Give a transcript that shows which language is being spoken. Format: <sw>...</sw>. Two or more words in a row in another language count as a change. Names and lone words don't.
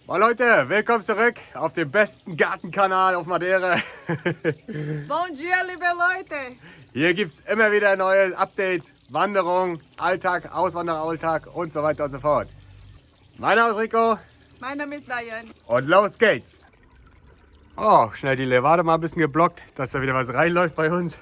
<de>Moin Leute, willkommen zurück auf dem besten Gartenkanal auf Madeira.</de> <pt>Bom dia,</pt> <de>liebe Leute! Hier gibt es immer wieder neue Updates, Wanderung, Alltag, Auswanderalltag und so weiter und so fort. Mein Name ist Rico. Mein Name ist Diane. Und los geht's. Oh, schnell die Levade mal ein bisschen geblockt, dass da wieder was reinläuft bei uns.</de>